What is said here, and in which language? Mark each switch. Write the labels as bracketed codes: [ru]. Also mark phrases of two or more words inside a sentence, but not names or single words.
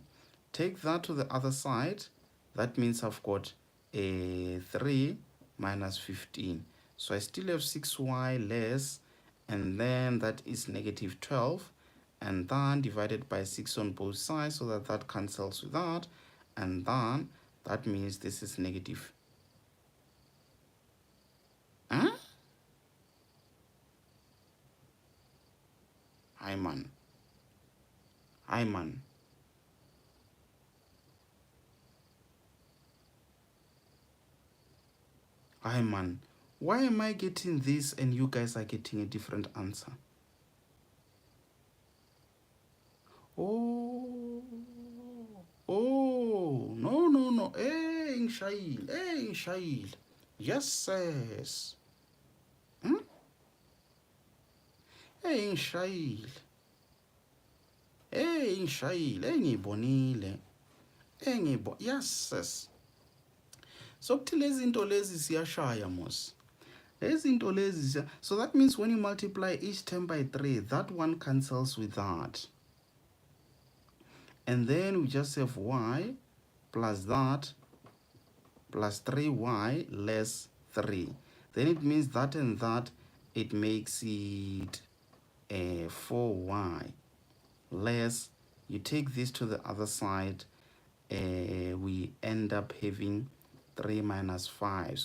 [en] Take that to the other side. That means I've got 3 minus 15. So I still have 6y less, and then that is negative 12. And then divided by 6 on both sides, so that cancels with that. And then that means this is negative Huh? Hi man. Hi man. Hi man. Why am I getting this and you guys are getting a different answer? Oh. Oh. No, no, no. Hey, Shail. Hey, Shail. Yes, yes. Hmm? Hey, Shail. Hey, Shail. Engibonile. Yes, yes. [zu] So kuthi lezi zinto lezi siyashaya mos. Lezi zinto lezi [en] so that means when you multiply each term by 3, that one cancels with that. And then we just have y plus that plus 3y less 3. Then it means that and that, it makes it 4y less, you take this to the other side, we end up having 3 minus 5.